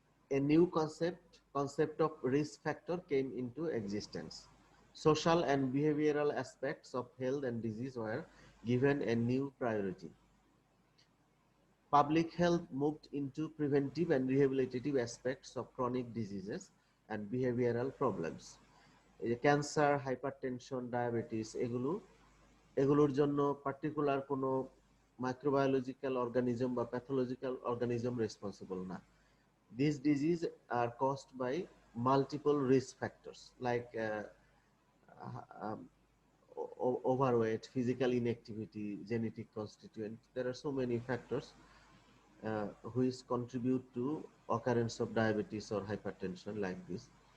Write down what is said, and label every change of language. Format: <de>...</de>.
<en>A new concept of risk factor came into existence. Social and behavioral aspects of health and disease were given a new priority. Public health moved into preventive and rehabilitative aspects of chronic diseases and behavioral problems.</en> <bn>Cancer, hypertension, diabetes, এগুলোর জন্য particular কোনো microbiological organism বা pathological organism responsible না।</bn> <en>These diseases are caused by multiple risk factors like um, overweight, physical inactivity, genetic constituent. There are so many factors which contribute to occurrence of diabetes or hypertension like this.</en>